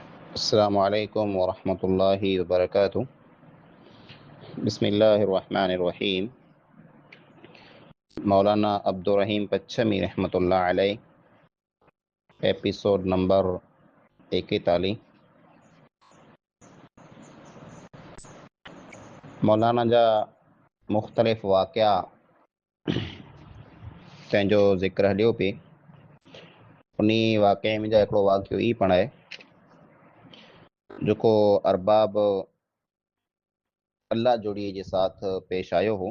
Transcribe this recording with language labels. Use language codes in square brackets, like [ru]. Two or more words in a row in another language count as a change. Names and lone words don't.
[ar] السلام عليكم ورحمة الله وبركاته۔ بسم الله الرحمن الرحيم. [sd] मौलाना अब्दुर रहीम पच्छमी रहमतुल्लाह अलैह, [en] episode number [sd] 41। मौलाना जा मुख़्तलिफ़ वाक़िया तंहिंजो ज़िक्र हलियो पिए। उन वाक़े में जा हिकिड़ो वाक़ियो ई पण आहे जेको अरबाब अल्लाह जोड़ीअ जे साथ पेश आयो हो।